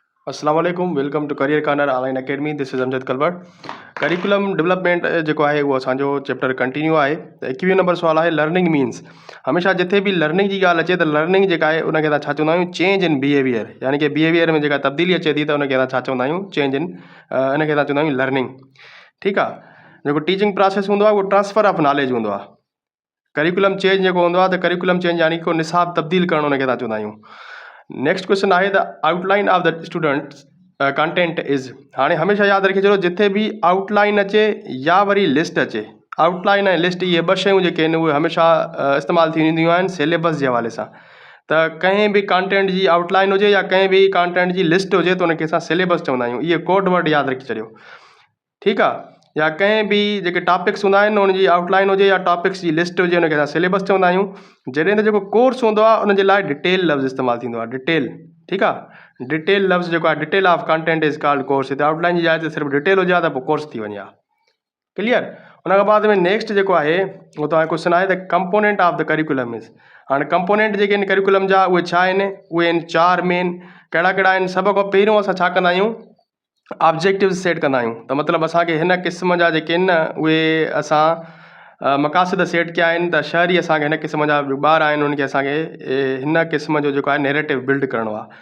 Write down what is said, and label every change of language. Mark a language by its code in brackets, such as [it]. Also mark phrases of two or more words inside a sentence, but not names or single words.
[ar] السلام عليكم, [en] welcome to Career Corner Online Academy. this is Amjad Kalwar. curriculum development [sd] जेको आहे उहो असांजो चैप्टर कंटिन्यू आहे। त 21 नंबर सुवाल आहे, [en] learning means. [sd] हमेशह जिथे भी लर्निंग की ॻाल्हि अचे त लर्निंग जेका आहे उनखे असां छा चवंदा आहियूं, [en] change in behavior. [sd] यानी कि बिहेवियर में जेका तब्दीली अचे थी त उनखे असां छा चवंदा आहियूं, [en] change in [sd] इनखे असां चवंदा आहियूं लर्निंग। ठीकु आहे। जेको [en] teaching process [sd] हूंदो आहे उहो [en] transfer of knowledge [sd] हूंदो आहे। [en] curriculum change [sd] जेको हूंदो आहे त [en] curriculum change [sd] यानी को निसाब तब्दील करणु उनखे असां चवंदा आहियूं। [en] next question आहे the outline of the student content is. [sd] हाणे हमेशह यादि रखी छॾियो, जिथे भी आउटलाइन अचे या वरी लिस्ट अचे, आउटलाइन ऐं लिस्ट इहे ॿ शयूं जेके आहिनि उहे हमेशह इस्तेमालु थी वेंदियूं आहिनि सिलेबस जे हवाले सां। त कंहिं बि कंटेंट जी आउटलाइन हुजे या कंहिं बि कंटेंट जी लिस्ट हुजे त उनखे असां सिलेबस चवंदा आहियूं। इहे [en] code word [sd] यादि रखी छॾियो, ठीकु आहे। या कंहिं बि जेके टॉपिक्स हूंदा आहिनि उनजी आउटलाइन हुजे या टॉपिक्स जी लिस्ट हुजे उनखे असां सिलेबस चवंदा आहियूं। जॾहिं त जेको कोर्स हूंदो आहे उनजे लाइ डिटेल लफ़्ज़ इस्तेमालु थींदो आहे, डिटेल। ठीकु आहे। डिटेल लफ़्ज़ जेको आहे, [en] detail of content is called course. [sd] हिते आउटलाइन जी जाइ ते सिर्फ़ु डिटेल हुजे त पोइ कोर्स थी वञे। क्लियर। उन खां बाद में नेक्स्ट जेको आहे उहो तव्हांजो क्वेश्चन आहे [en] the component of the curriculum is. [sd] हाणे कंपोनेंट जेके आहिनि करिकुलम जा उहे छा आहिनि, उहे आहिनि 4 मेन। कहिड़ा कहिड़ा आहिनि? सभ खां पहिरियों असां छा कंदा आहियूं, [en] objective set [sd] कंदा आहियूं। त मतिलबु असांखे हिन क़िस्म जा जेके आहिनि न उहे असां मक़ासिद सेट कया आहिनि। त शहरी असांखे हिन क़िस्म जा ॿार आहिनि उनखे असांखे हिन क़िस्म जो जेको आहे [en] narrative build [sd] करिणो आहे।